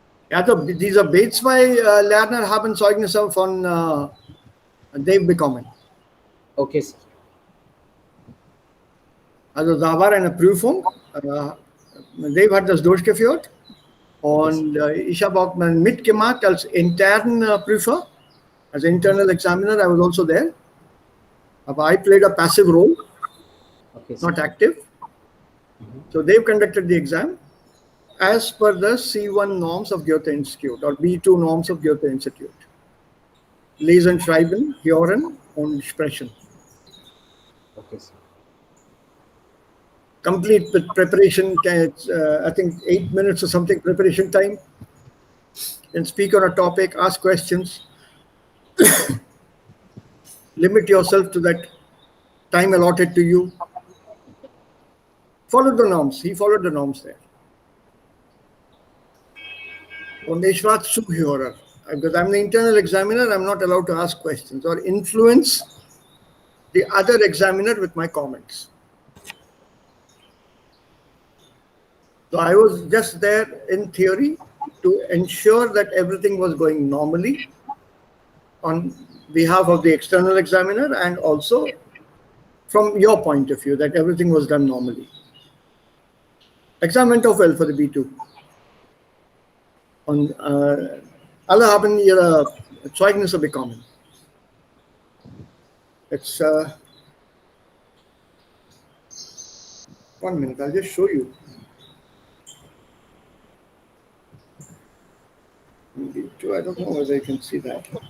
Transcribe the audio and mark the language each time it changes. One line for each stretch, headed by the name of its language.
German: Ja, so diese B2-Lerner haben Zeugnisse von Dave bekommen.
English: Okay, sir.
German: Also da war eine Prüfung. Dave hat das durchgeführt und ich habe auch mitgemacht als internen Prüfer,
English: as internal examiner. I was also there. But I played a passive role, Okay, sir. not active. So they've conducted the exam as per the C1 norms of Goethe Institute or B2 norms of Goethe Institute.
German: Lesen, Schreiben, Hören und Sprechen.
English: Okay, sir. Complete with preparation. I think 8 minutes or something preparation time. And speak on a topic, ask questions. Limit yourself to that time allotted to you. Follow the norms. He followed the norms there.
German: Und ich war Zuhörer.
English: Because I'm the internal examiner, I'm not allowed to ask questions or influence the other examiner with my comments. So I was just there in theory to ensure that everything was going normally on behalf of the external examiner and also from your point of view that everything was done normally. Exam went off well for the B2.
German: Und alle haben ihre Zeugnisse bekommen.
English: It's 1 minute, I'll just show you. I don't know whether you can see that.